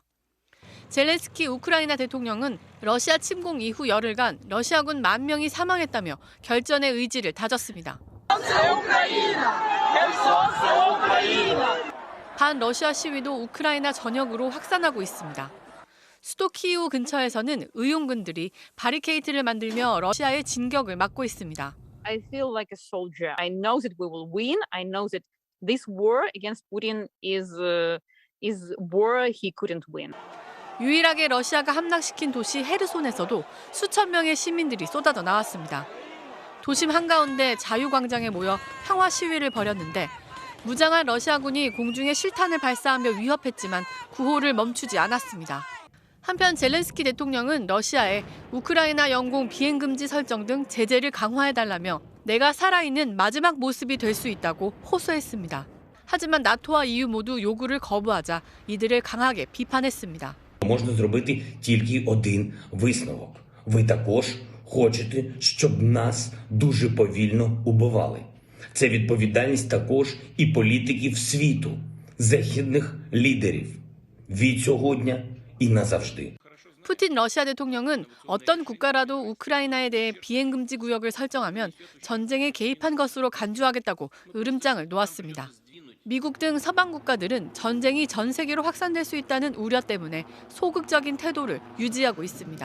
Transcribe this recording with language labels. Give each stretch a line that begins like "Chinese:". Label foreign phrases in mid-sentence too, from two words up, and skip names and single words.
Korean: 젤렌스키 우크라이나 대통령은 러시아 침공 이후 열흘간 러시아군 10,000명이 사망했다며 결전의 의지를 다졌습니다. 반러시아 시위도 우크라이나 전역으로 확산하고 있습니다. 수도 키이우 근처에서는 의용군들이 바리케이트를 만들며 러시아의 진격을 막고 있습니다.
English: I feel like a soldier. I know that we will win. I know that this war against Putin is war he couldn't win.
Korean: 유일하게 러시아가 함락시킨 도시 헤르손에서도 수천 명의 시민들이 쏟아져 나왔습니다. 도심 한가운데 자유광장에 모여 평화 시위를 벌였는데 무장한 러시아군이 공중에 실탄을 발사하며 위협했지만 구호를 멈추지 않았습니다. 한편 젤렌스키 대통령은 러시아에 우크라이나 영공 비행 금지 설정 등 제재를 강화해달라며 내가 살아있는 마지막 모습이 될 수 있다고 호소했습니다. 하지만 나토와 EU 모두 요구를 거부하자 이들을 강하게 비판했습니다.
Ukrainian: Можна зробити тільки один висновок. Ви також хочете, щоб нас дуже повільно убивали. Це відповідальність також і політиків світу, західних лідерів. Від сьогодні і назавжди.
Korean: 푸틴 러시아 대통령은 어떤 국가라도 우크라이나에 대해 비행 금지 구역을 설정하면 전쟁에 개입한 것으로 간주하겠다고 으름장을 놓았습니다. 미국 등 서방 국가들은 전쟁이 전 세계로 확산될 수 있다는 우려 때문에 소극적인 태도를 유지하고 있습니다.